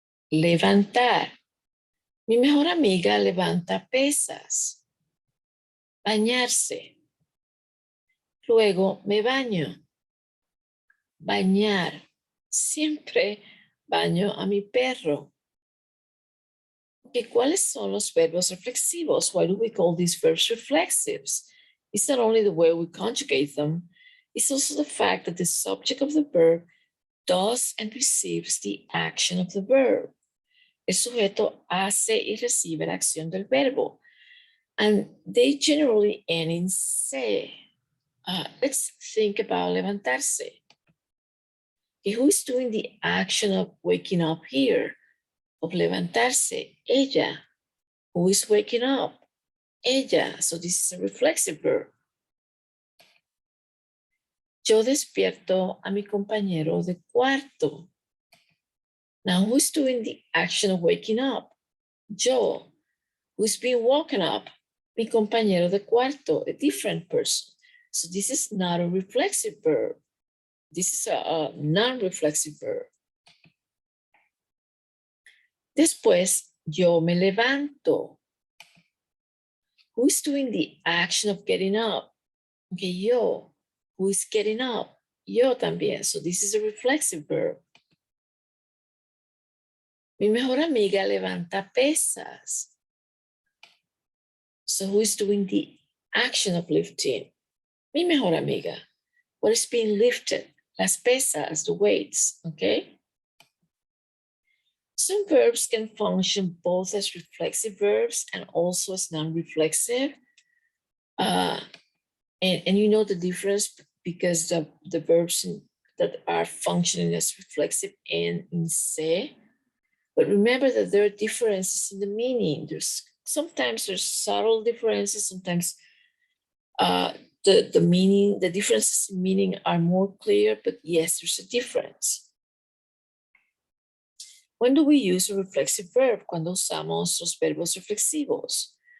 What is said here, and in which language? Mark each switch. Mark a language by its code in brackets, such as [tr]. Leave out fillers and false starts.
[es] Levantar. Mi mejor amiga levanta pesas. Bañarse. Luego me baño. Bañar. Siempre baño a mi perro. Okay, ¿cuáles son los verbos reflexivos? [en] Why do we call these verbs reflexives? It's not only the way we conjugate them, it's also the fact that the subject of the verb does and receives the action of the verb. [es] El sujeto hace y recibe la acción del verbo. [en] And they generally end in se. Let's think about levantarse. Okay, who is doing the action of waking up here? Of levantarse, ella. Who is waking up? Ella. So this is a reflexive verb. [es] Yo despierto a mi compañero de cuarto. [en] Now, who is doing the action of waking up? Yo. Who's being woken up? [es] Mi compañero de cuarto, [en] a different person. So this is not a reflexive verb. This is a non-reflexive verb. [es] Después, yo me levanto. [en] Who is doing the action of getting up? Okay, yo. Who is getting up? [es] Yo también. [en] So this is a reflexive verb. [es] Mi mejor amiga levanta pesas. [en] So who is doing the action of lifting? [es] Mi mejor amiga. [en] What is being lifted? [es] Las pesas, [en] the weights, okay? Some verbs can function both as reflexive verbs and also as non-reflexive. And you know the difference because the verbs that are functioning as reflexive end in se. But remember that there are differences in the meaning. Sometimes there's subtle differences. Sometimes the meaning, the differences in meaning are more clear. But yes, there's a difference. When do we use a reflexive verb? [es] Cuando usamos los verbos reflexivos.